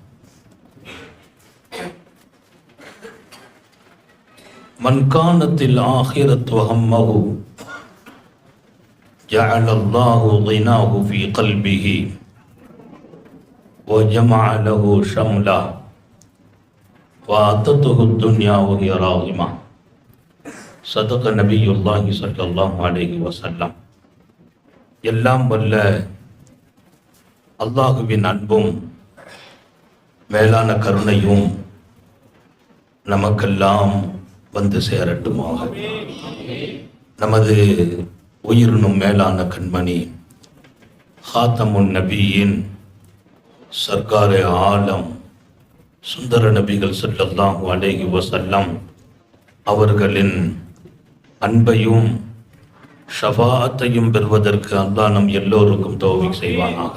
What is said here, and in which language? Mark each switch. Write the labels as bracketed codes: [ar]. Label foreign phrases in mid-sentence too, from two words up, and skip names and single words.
[ar] من كانت الآخرة همه جعل الله غناه في قلبه وجمع له شملا وأتته الدنيا وهي راغمة. صدق نبي الله صلى الله عليه وسلم. [ta] எல்லாம் வல்ல அல்லாஹுவின் அன்பும் மேலான கருணையும் நமக்கெல்லாம் வந்து சேரட்டுமாக. நமது உயிரினும் மேலான கண்மணி ஹாத்தமுன் நபியின் [ur] سرکارِ عالم [ta] சுந்தர நபிகள் [ar] صلى الله عليه وسلم [ta] அவர்களின் அன்பையும் ஷஃபாஅத்தையும் பெறுவதற்கு அல்லாஹ் நம் எல்லோருக்கும் தௌஃபீக் செய்வானாக.